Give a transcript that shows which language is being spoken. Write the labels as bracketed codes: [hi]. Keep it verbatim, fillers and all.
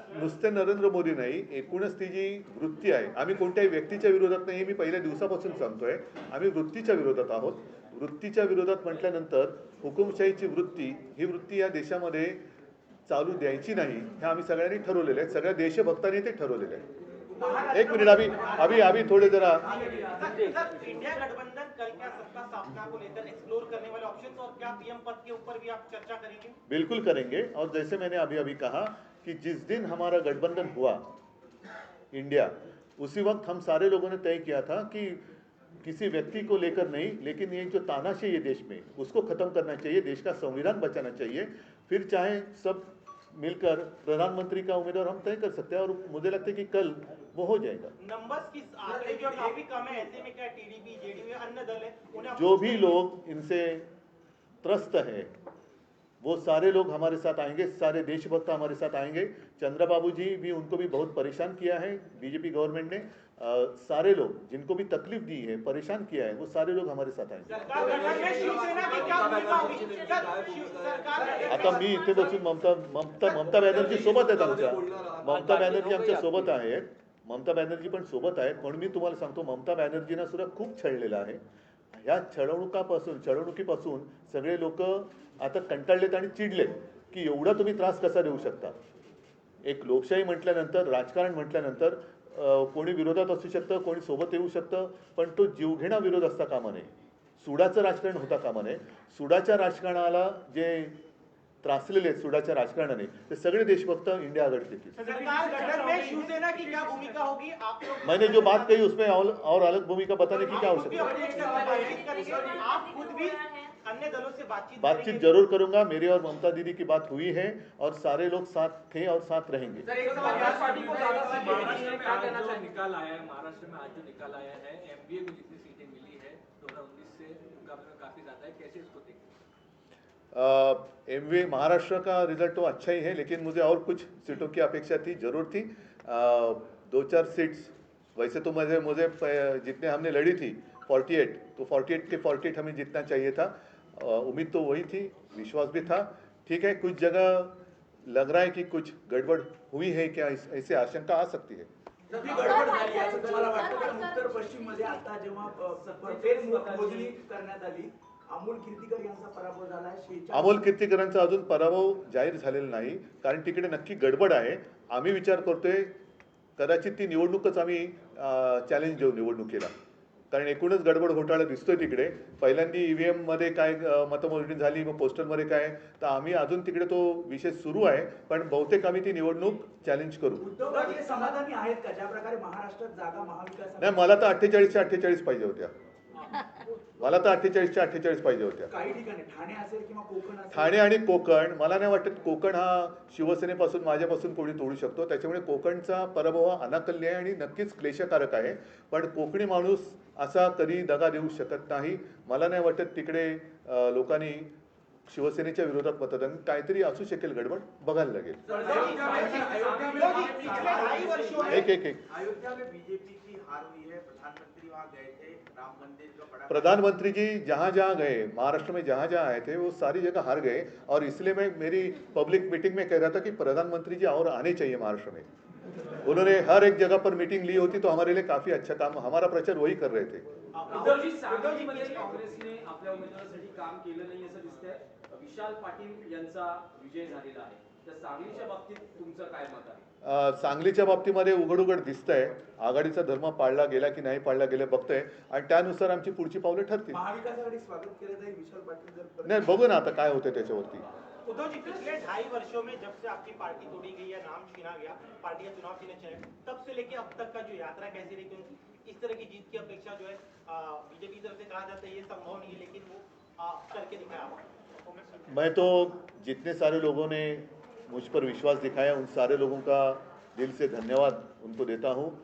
[mr] नुसते नरेंद्र मोदी नाही, एकूणच ती जी वृत्ती आहे, आम्ही कोणत्याही व्यक्तीच्या विरोधात नाही, हे मी पहिल्या दिवसापासून सांगतोय. आम्ही वृत्तीच्या विरोधात आहोत. वृत्तीच्या विरोधात म्हटल्यानंतर हुकुमशाहीची वृत्ती, ही वृत्ती या देशामध्ये चालू द्यायची नाही, हे आम्ही सगळ्यांनी ठरवलेलं आहे. सगळ्या देशभक्तांनी ते ठरवलेलं आहे. महाराष्ट्र- [hi] एक मिनट अभी अभी अभी थोड़े जरा सर, सर, इंडिया गठबंधन कल क्या सत्ता स्थापना को लेकर एक्सप्लोर करने वाले ऑप्शन और क्या पीएम पद के ऊपर भी आप चर्चा करेंगे? बिल्कुल करेंगे। और जैसे मैंने अभी अभी कहा कि जिस दिन हमारा गठबंधन हुआ इंडिया, उसी वक्त हम सारे लोगों ने तय किया था कि किसी व्यक्ति को लेकर नहीं, लेकिन ये जो तानाशाही है देश में उसको खत्म करना चाहिए, देश का संविधान बचाना चाहिए। फिर चाहे सब मिलकर प्रधानमंत्री का उम्मीदवार हम तय कर सकते हैं और मुझे लगता है कि कल वो हो जाएगा। नंबर्स की आंकड़े जो काफी कम है, ऐसे में क्या टीडीपी, जेडीयू अन्य दल है उन्हें आप- जो भी लोग इनसे त्रस्त है वो सारे लोग हमारे साथ आएंगे, सारे देशभक्त हमारे साथ आएंगे। चंद्रबाबू जी भी, उनको भी बहुत परेशान किया है बीजेपी गवर्नमेंट ने। अ, सारे लोग जिनको भी तकलीफ दी है, परेशान किया है, वो सारे लोग हमारे साथ आएंगे। सरकार गठन में शिवसेना की क्या भूमिका होगी? सर, शिव- सरकार गठन [mr] आता मी इथे बसून ममता ममता ममता बॅनर्जी सोबत आहेत आमच्या, ममता बॅनर्जी आमच्या सोबत आहेत, ममता बॅनर्जी पण सोबत आहेत. पण मी तुम्हाला सांगतो, ममता बॅनर्जींना सुद्धा खूप छळलेलं आहे. ह्या छळवणुकापासून छळवणुकीपासून सगळे लोक आता कंटाळलेत आणि चिडलेत की एवढा तुम्ही त्रास कसा देऊ शकता. एक लोकशाही म्हटल्यानंतर, राजकारण म्हटल्यानंतर अ, कोणी विरोधात असू शकतं, कोणी सोबत येऊ शकतं, पण तो जीवघेणा विरोध असता कामा नये, सुडाचं राजकारण होता कामा नये. सुडाच्या राजकारणाला जे त्रासलेले आहेत सुडाच्या राजकारणाने, ते सगळे देशभक्त इंडिया आघाडी देतील. [hi] सरकार गठन में शिवसेना की क्या भूमिका होगी? आप लोग मैंने जो बात कही उसमें और, और अलग भूमिका बताने की क्या आप खुद भी आवश्यकता है? अपने एक साथ बातचीत करेंगे, आप खुद भी अन्य दलों से बातचीत बातचीत करेंगे। जरूर करूंगा, मेरी और ममता दीदी की बात हुई है और सारे लोग साथ थे और साथ रहेंगे। सर, एक सवाल यार पार्टी को ज्यादा सीटें मिली है, क्या कहना चाहिए? निकाल आया है महाराष्ट्र में, आज जो निकाल आया है एमबीए को जितनी सीटें मिली है दो हजार उन्नीस से मुकाबले में काफी ज्यादा है, कैसे इसको देखते हैं? एम वी महाराष्ट्र का रिजल्ट तो अच्छा ही है, लेकिन मुझे और कुछ सीटों की अपेक्षा थी, जरूर थी। अ, दो चार सीट्स वैसे तो मुझे मुझे प- जितने हमने लड़ी थी अड़तालीस, तो अड़तालीस के अड़तालीस हमें जितना चाहिए था, अ, उम्मीद तो वही थी, विश्वास भी था। ठीक है, कुछ जगह लग रहा है कि कुछ गड़बड़ हुई है क्या, इस- ऐसी आशंका आ सकती है। [mr] तर ती गडबड झाली असं तुम्हाला वाटतं? कारण उत्तर पश्चिम मध्ये आता जेव्हा अ, प- फेर मो- मोजणी करण्यात आली, अमोल कीर्तिकर यांचा पराभव झाला शेहेचाळीस. अमोल कीर्तिकरांचा अजून पराभव जाहीर झालेला नाही, कारण तिकडे नक्की गडबड आहे. आम्ही विचार करतोय कदाचित ती निवडणूकच आम्ही चॅलेंज देऊ निवडणुकीला, कारण एकूणच गडबड घोटाळा दिसतोय तिकडे. पहिल्यांदा ई व्ही एममध्ये काय अ, मतमोजणी झाली, मग पोस्टलमध्ये काय, तर आम्ही अजून तिकडे तो विषय सुरू आहे, पण बहुतेक आम्ही ती निवडणूक चॅलेंज करू. उद्धव ठाकरे समाधानी आहेत का ज्या प्रकारे महाराष्ट्रात जागा नाही, महाविकास मला तर अठ्ठेचाळीसच्या अठ्ठेचाळीस पाहिजे होत्या, मला तर अठ्ठेचाळीसच्या अठ्ठेचाळीस पाहिजे होत्या. काही ठिकाणी ठाणे असेल किंवा कोकण असेल, ठाणे आणि कोकण, मला नाही वाटत कोकण हा शिवसेनेपासून, माझ्यापासून कोणी तोडू शकतो. त्याच्यामुळे कोकणचा पराभव हा अनाकल्य आहे आणि नक्कीच क्लेशकारक आहे, पण कोकणी माणूस असा कधी दगा देऊ शकत नाही. मला नाही वाटत तिकडे अं, लोकांनी शिवसेनेच्या विरोधात मतदान, काहीतरी असू शकेल गडबड, बघायला लागेल. [hi] विरोधी पिछले ढाई वर्षों में एक एक एक अयोध्या में बीजेपी की हार हुई है, प्रधानमंत्री वहां गए थे, राम मंदिर का बड़ा प्रधानमंत्री जी जहाँ जहाँ गए, महाराष्ट्र में जहाँ जहाँ आए थे, वो सारी जगह हार गए, और इसलिए मैं मेरी पब्लिक मीटिंग में कह रहा था कि प्रधानमंत्री जी और आने चाहिए महाराष्ट्र में। उन्होंने हर एक जगह पर मीटिंग ली होती, तो हमारे लिए काफ़ी अच्छा काम, हमारा प्रचार वही कर रहे थे. [mr] उद्धवजी, सांगलीमध्ये काँग्रेसने आपल्या उमेदवारासाठी काम केलं नाही असं दिसतंय. विशाल पाटील यांचा विजय झालेला आहे, तर सांगलीच्या बाबतीत तुमचं काय मत आहे? अ, सांगलीच्या बाबतीमध्ये उघडउघड दिसतंय आघाडीचा धर्म पाळला गेला की नाही पाळला गेला बघतंय, आणि त्यानुसार आमची पुढची पावलं ठरतील. महाविकास आघाडी स्वागत केलं जाईल विशाल पाटील जर परत- नाही, बघू ना आता काय होतं त्याच्यावरती. [hi] उद्धव जी, पिछले ढाई वर्षों में जब से आपकी पार्टी तोड़ी गई या नाम छीना गया, पार्टी का चुनाव छीना गया, तब से लेके अब तक का जो यात्रा कैसी रही? क्योंकि इस तरह की जीत की अपेक्षा जो है बीजेपी की तरफ से कहा जाता है ये संभव नहीं है, लेकिन वो आ, करके दिखाया आपने। तो मैं- मैं तो जितने सारे लोगों ने मुझ पर विश्वास दिखाया, उन सारे लोगों का दिल से धन्यवाद उनको देता हूँ.